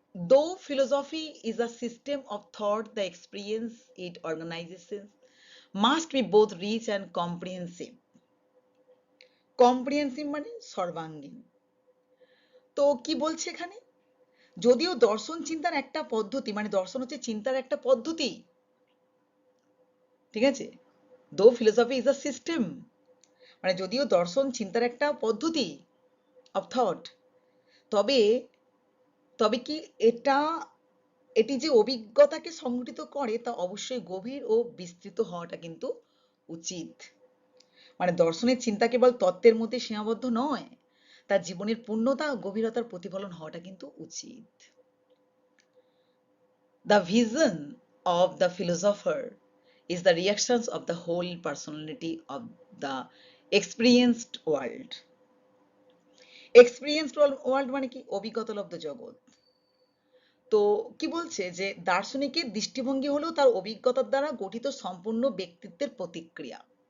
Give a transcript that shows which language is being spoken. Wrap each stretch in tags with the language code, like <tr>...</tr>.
<en>Though philosophy is a system of thought, the experience it organizes must be both rich and comprehensive.</en> <bn>Comprehensive মানে সর্বাঙ্গীন। তো কি বলছে এখানে, যদিও দর্শন চিন্তার একটা পদ্ধতি, মানে দর্শন হচ্ছে চিন্তার একটা পদ্ধতি, ঠিক আছে?</bn> <en>Though philosophy is a system,</en> <bn>মানে যদিও দর্শন চিন্তার একটা পদ্ধতি</bn> <en>of thought,</en> <bn>তবে তবে কি এটা এটি যে অভিজ্ঞতাকে সংগঠিত করে তা অবশ্যই গভীর ও বিস্তৃত হওয়াটা কিন্তু উচিত। মানে দর্শনের চিন্তা কেবল তত্ত্বের মধ্যে সীমাবদ্ধ নয়, তার জীবনের পূর্ণতা ও গভীরতার প্রতিফলন হওয়াটা কিন্তু উচিত।</bn> <en>The vision of the philosopher is the reactions of the whole personality of the experienced world.</en> <bn>Experienced world মানে কি? অভিজ্ঞতালব্ধ জগৎ। তো কি বলছে যে দার্শনিকের দৃষ্টিভঙ্গি হলো তার অভিজ্ঞতার দ্বারা গঠিত সম্পূর্ণ ব্যক্তিত্বের প্রতিক্রিয়া।</bn>